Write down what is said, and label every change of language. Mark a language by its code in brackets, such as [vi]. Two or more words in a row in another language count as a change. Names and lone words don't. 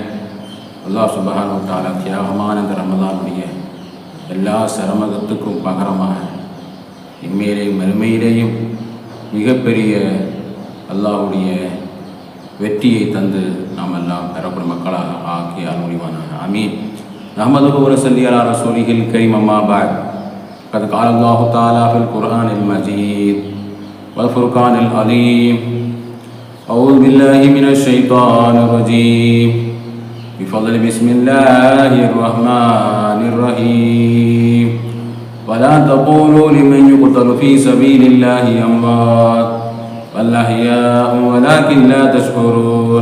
[ar] الله سبحانه وتعالى [ta] தியாகமான இந்த ரமதானுடைய எல்லா சிரமத்துக்கும் பகரமாக இம்மையிலேயும் மறுமையிலேயும் மிகப்பெரிய அல்லாஹ்வுடைய வெற்றியை தந்து நாம் எல்லாம் பெறக்கூடிய மக்களாக ஆக்கி அருள்வானாக. ஆமீன். [ar] نحمده ونصلي على رسوله الكريم. أما بعد. قد قال الله تعالى في القرآن المجيد والفرقان العليم. أعوذ بالله من الشيطان الرجيم. بفضل بسم الله الرحمن الرحيم. ولا تقولوا لمن يقتل في سبيل الله أموات بل أحياء ولكن لا تشكرون.